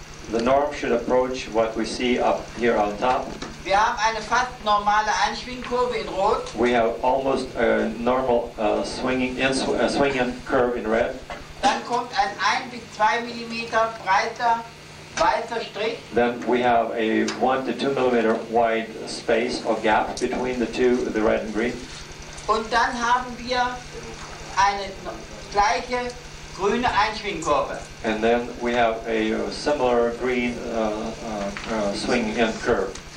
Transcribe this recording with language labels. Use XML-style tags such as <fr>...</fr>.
<en>The norm should approach what we see up here on top.</en> <de>Wir haben eine fast normale Einschwingkurve in Rot.</de> <en>We have almost a normal swinging curve in red.</en> <de>Dann kommt ein 1 bis 2 mm breiter weißer Strich.</de> <en>Then we have a 1 to 2 millimeter wide space or gap between the two, the red and green.</en> <de>Und dann haben wir eine gleiche grüne Einschwingkurve.</de> <en>And then we have a similar green swing end curve.</en>